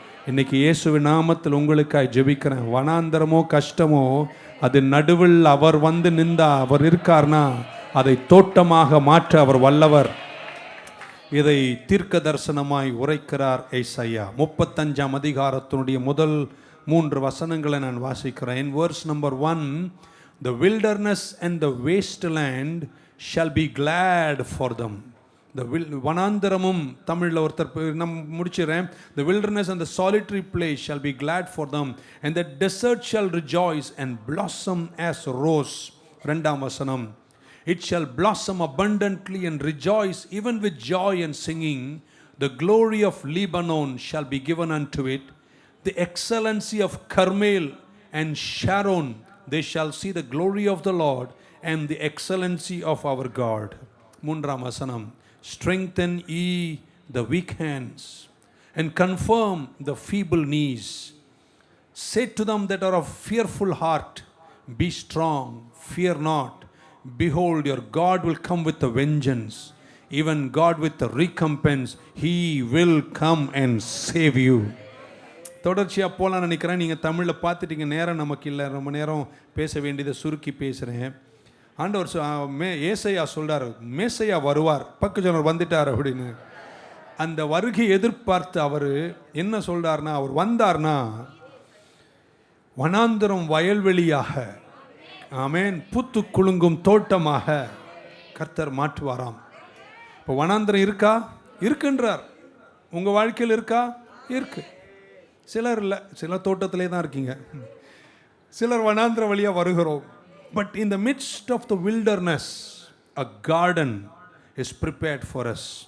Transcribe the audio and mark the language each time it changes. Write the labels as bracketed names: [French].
[Tamil] இன்னைக்கு இயேசுவின் நாமத்தில் உங்களுக்காய் ஜெபிக்கிறேன். வனாந்தரமோ கஷ்டமோ, அது நடுவில் அவர் வந்து நின்றா, அவர் இருக்கார்னா அதை தோட்டமாக மாற்ற அவர் வல்லவர். இதை தீர்க்க தரிசனமாய் உரைக்கிறார் ஏசாயா. 35ஆம் அதிகாரத்தினுடைய முதல் 3 வசனங்களை நான் வாசிக்கிறேன். [English] verse number 1, the wilderness and the wasteland shall be glad for them. [Tamil] வனாந்தரமும் தமிழில் ஒருத்தர் நம்ம முடிச்சிடறேன். [English] The wilderness and the solitary place shall be glad for them, and the desert shall rejoice and blossom as rose. [Tamil] 2ஆம் வசனம், [English] it shall blossom abundantly and rejoice even with joy and singing. The glory of Lebanon shall be given unto it, the excellency of Carmel and Sharon. They shall see the glory of the Lord and the excellency of our God. [Tamil] 3ஆம் வசனம், [English] strengthen ye the weak hands and confirm the feeble knees. Say to them that are of fearful heart, be strong, fear not. Behold, your God will come with a vengeance, even God with a recompense. He will come and save you. [Tamil] தொடர்ச்சியாக போகலான்னு நினைக்கிறேன். நீங்கள் தமிழில் பார்த்துட்டீங்க, நேரம் நமக்கு இல்லை, ரொம்ப நேரம் பேச வேண்டியதை சுருக்கி பேசுகிறேன். ஆண்டவர் ஏசையா சொல்கிறார், மேசையா வருவார், பக்கஜனர் வந்துட்டார் அப்படின்னு. அந்த வருகை எதிர்பார்த்து அவர் என்ன சொல்கிறார்னா, அவர் வந்தார்னா வனாந்தரம் வயல்வெளியாக, ஆமேன், பூத்து குலுங்கும் தோட்டமாக கர்த்தர் மாற்றுவாராம். இப்போ வனாந்தரம் இருக்கா? இருக்குன்றார். உங்கள் வாழ்க்கையில் இருக்கா? இருக்கு. சிலர் இல்லை, சிலர் தோட்டத்திலே தான் இருக்கீங்க, சிலர் வனாந்திர வழியாக வருகிறோம். [English] But in the midst of the wilderness a garden is prepared for us.